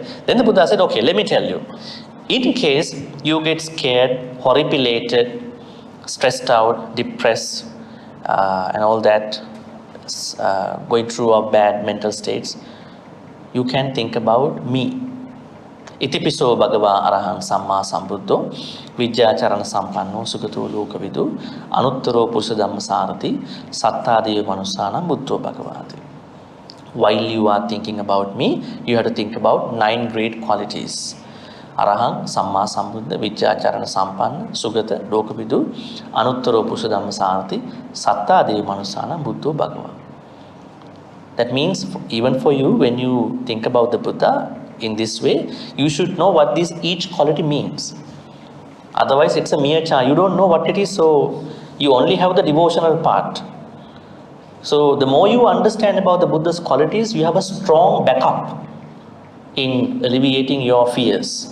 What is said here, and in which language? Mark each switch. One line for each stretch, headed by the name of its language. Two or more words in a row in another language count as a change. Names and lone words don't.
English: Then the Buddha said, okay, let me tell you. In case you get scared, horripilated, stressed out, depressed, and all that, going through a bad mental states, you can think about me.
Pali: Itipiso Bhagava Arahang Samma Sambuddho Vijjacharana Sampanno Sugato Lokavidu Anuttaro Pusa Dhamma Sarati Sattadiya Manusana Buddho Bhagavati.
English: While you are thinking about me, you have to think about 9 great qualities.
Pali: Arahang Samma Sambuddha Vijjacharana Sampanna Sugata Lokavidu Anuttaro Pusa Dhamma Sarati Sattadiya Manusana Buddho Bhagavati.
English: That means even for you, when you think about the Buddha in this way, you should know what this each quality means. Otherwise, it's a mere chant. You don't know what it is, so you only have the devotional part. So the more you understand about the Buddha's qualities, you have a strong backup in alleviating your fears.